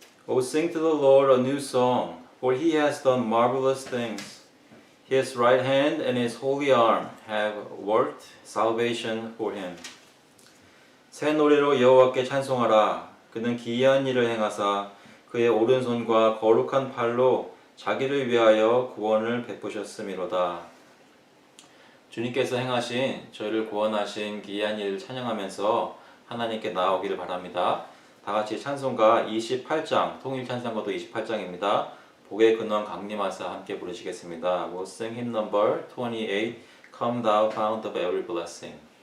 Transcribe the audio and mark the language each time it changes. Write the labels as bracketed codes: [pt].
[en] O sing to the Lord a new song, for he has done marvelous things. His right hand and his holy arm have worked salvation for him. [ko] 새 노래로 여호와께 찬송하라. 그는 기이한 일을 행하사 그의 오른손과 거룩한 팔로 자기를 위하여 구원을 베푸셨음이로다. 주님께서 행하신 저희를 구원하신 기이한 일을 찬양하면서 하나님께 나아오기를 바랍니다. 다같이 찬송가 28장, 통일 찬송가도 28장입니다. 복의 근원 강림하사 함께 부르시겠습니다. [en] We'll sing hymn number 28, Come thou fount of every blessing.